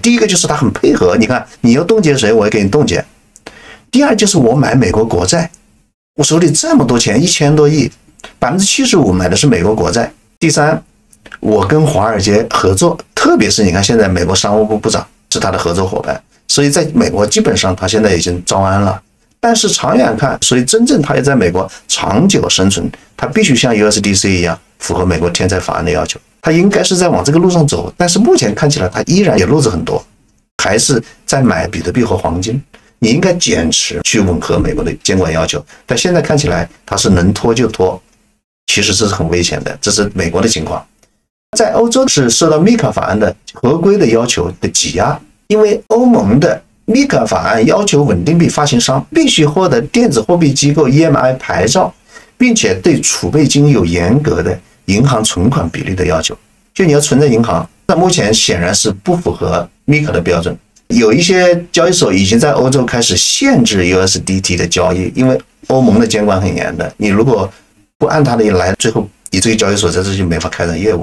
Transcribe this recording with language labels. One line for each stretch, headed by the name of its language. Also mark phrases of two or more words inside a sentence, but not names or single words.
Chinese: 第一個就是他很配合，你看你要凍結誰，我也給你凍結。第二就是我買美國國債，我手裡這麼多錢，1000多億，75%買的是美國國債。第三，我跟華爾街合作，特別是你看現在美國商務部部長是他的合作夥伴，所以在美國基本上他現在已經招安了。但是長遠看，所以真正他也在美國長久生存，他必須像 USDC 一樣符合美國天災法案的要求。他應該是在往這個路上走，但是目前看起來他依然也路子很多，還是在買比特幣和黃金。你應該減持去吻合美國的監管要求，但現在看起來他是能拖就拖，其實這是很危險的，這是美國的情況。在歐洲是受到 MiCA 法案的合規的要求的擠壓，因為歐盟的 MiCA 法案要求穩定幣發行商必須獲得電子貨幣機構 EMI 牌照，並且對儲備金有嚴格的銀行存款比例的要求，就你要存在銀行，那目前顯然是不符合 MiCA 的標準。有一些交易所已經在歐洲開始限制 USDT 的交易，因为歐盟的監管很嚴的，你如果不按它的來，最後你這個交易所在這就沒法開展業務。